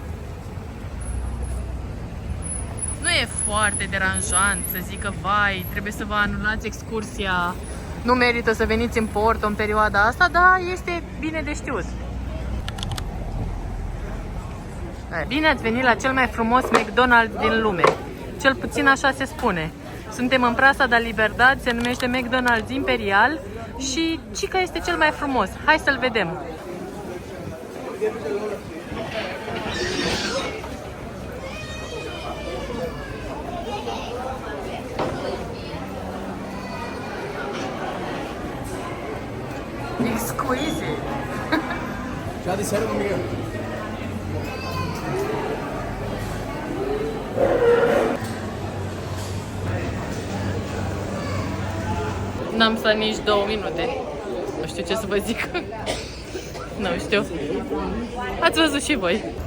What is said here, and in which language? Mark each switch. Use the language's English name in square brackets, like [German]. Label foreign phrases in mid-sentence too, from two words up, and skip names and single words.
[Romanian] Nu e foarte deranjant să zică, vai, trebuie să vă anulați excursia, nu merită să veniți în Porto în perioada asta, dar este bine de știut. Bine ați venit la cel mai frumos McDonald's din lume. Cel puțin așa se spune. Suntem în Plaza de Libertad, se numește McDonald's Imperial și cica este cel mai frumos. Hai să-l vedem. Exquisite. [Portuguese] Já disseram comigo. [Romanian] N-am stat nici 2 minute. Nu știu ce să vă zic. Nu știu. Ați văzut și voi.